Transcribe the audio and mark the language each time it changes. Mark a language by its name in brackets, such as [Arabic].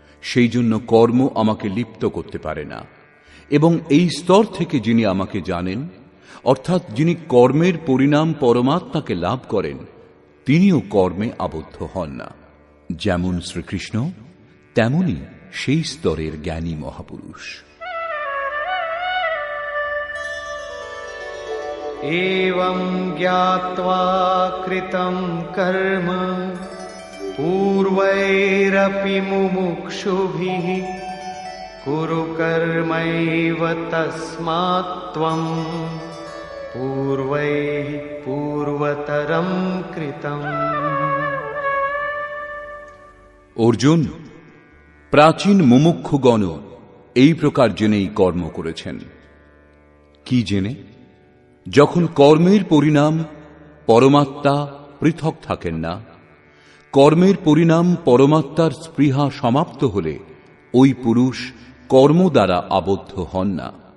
[Bangla] সেই জন্য কর্ম আমাকে লিপ্ত করতে পারে না, এবং এই স্তর থেকে যিনি আমাকে জানেন, অর্থাৎ যিনি কর্মের পরিণাম পরমাত্মাকে লাভ করেন, তিনিও কর্মে আবদ্ধ হন না। যেমন শ্রীকৃষ্ণ, তেমনি সেই স্তরের জ্ঞানী মহাপুরুষ। [Sanskrit] एवं ज्ञात्वा कृतं कर्म पूर्वैरपि मुमुक्षुभिः कुरु कर्मैव तस्मात् त्वं पूर्वैः पूर्वतरं कृतम्। [Bangla] অর্জুন, প্রাচীন মুমুক্ষুগণ এই প্রকার জেনেই কর্ম করেছেন। কি জেনে? যখন কর্মের পরিণাম পরমাত্মা পৃথক থাকেন না, কর্মের পরিণাম পরমাত্মার স্পৃহা সমাপ্ত হলে ওই পুরুষ কর্ম দ্বারা আবদ্ধ হন না।